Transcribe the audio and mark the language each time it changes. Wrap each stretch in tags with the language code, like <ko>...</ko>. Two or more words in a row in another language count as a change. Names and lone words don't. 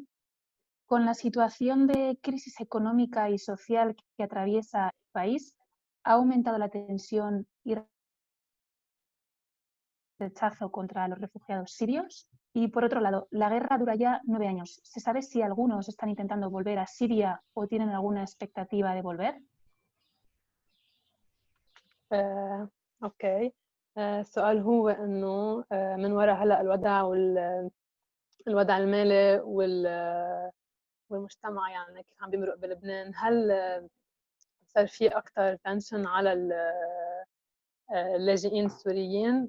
<es>Con la situación de crisis económica y social que atraviesa el país, ¿ha aumentado la tensión y rechazo contra los refugiados sirios? Y por otro lado, la guerra dura ya 9 años. ¿Se sabe si algunos están intentando volver a Siria o tienen alguna expectativa de volver?</es> <ar>اوكي. السؤال هو انه من وراء هلا الوضع المالي والمجتمع يعني كيف عم بيمرق بلبنان، هل صار في اكثر تنشن على اللاجئين السوريين؟</ar>